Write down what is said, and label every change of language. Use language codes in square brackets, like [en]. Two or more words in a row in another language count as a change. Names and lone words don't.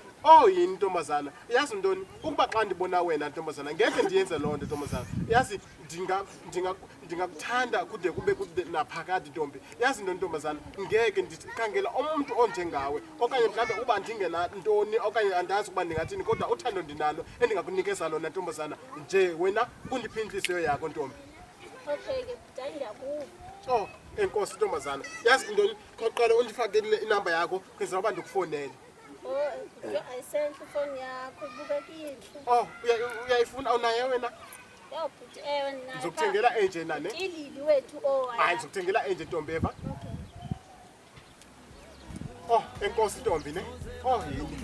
[xh] Oh yini ntombazana yazi ntoni ukuba xa ndibona wena ntombazana ngeke ndiyenze loo nto ntombazana yazi ndingakuthanda kude kube naphakade ntombi yazi ntoni ntombazana ngeke ndikhangela umuntu onjengawe okanye mhlawumbe uba ndingenantoni okanye andazi ukuba ndingathini kodwa uthando ndinalo endingakunikeza lona ntombazana nje wena kundiphi intliziyo yakho ntombi. Okay ke bhuti ndiyakuva. Oh enkosi ntombazana yazi intoni qala undifakele inamba yakho kwenzela uba ndikufonele. Oh, ayisenhle ifoni yakho ibukekile. Oh uyayifuna awunayo wena? Yo bhuti ewe ninayo. Ngizokuthengela enje nane. Ilili wethu Hayi ngizokuthengela enje ntombi eva. Okay. Oh enkosi ntombi ne. Oh yini.